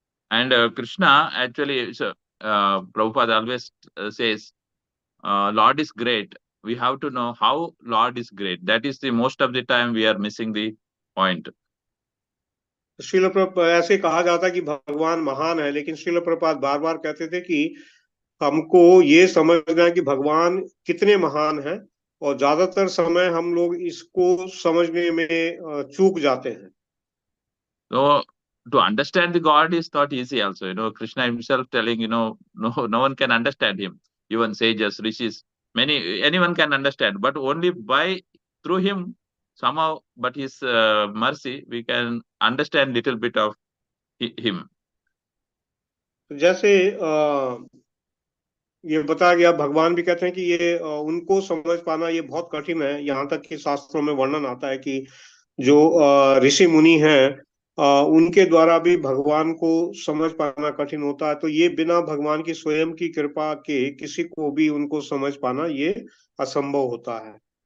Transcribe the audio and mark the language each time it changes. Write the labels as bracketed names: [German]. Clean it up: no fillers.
[English] And Krishna actually, Prabhupada always says, Lord is great. We have to know how Lord is great. That is the most of the time we are missing the point. [Hindi] Srila Prabhupada ऐसे कहा जाता है कि भगवान महान है, लेकिन श्रील प्रभुपाद बार बार कहते थे कि हमको ये समझना है कि भगवान कितने महान हैं और ज्यादातर समय हम लोग इसको समझने में चूक जाते हैं। [English] So to understand the God is not easy also. Krishna himself telling, no one can understand him. Even sages, rishis, anyone can understand, but only through him somehow, but his mercy, we can understand little bit of him. [Hindi] जैसे ये बताया गया, भगवान भी कहते हैं कि ये उनको समझ पाना ये बहुत कठिन है। यहाँ तक कि शास्त्रों में वर्णन आता है कि जो ऋषि मुनि हैं, उनके द्वारा भी भगवान को समझ पाना कठिन होता है। तो ये बिना भगवान की स्वयं की कृपा के किसी को भी उनको समझ पाना ये असंभव होता है।